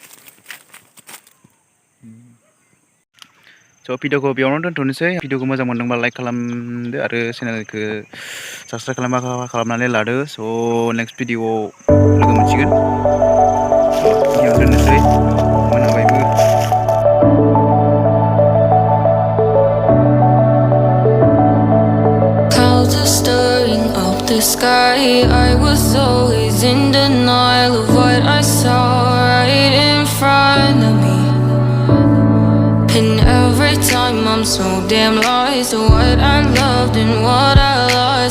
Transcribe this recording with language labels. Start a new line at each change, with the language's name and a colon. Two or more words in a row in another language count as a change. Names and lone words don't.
Bodo: स' भिडिअखौ बेयावनो दोनथ'नोसै. भिडिअखौ मोजां मोनदोंबा लाइक खालामदो आरो चेनेलखौ साबसक्राइब खालामनानै लादो. स' नेक्स्ट भिडिअआव लोगो मोनसिगोन. बेयावनो दोननोसै मोनाबायबो.
English: Clouds are stirring up the sky. I was always in denial of what I saw right in front of me. And every time I'm so damn lost to what I loved and what I lost.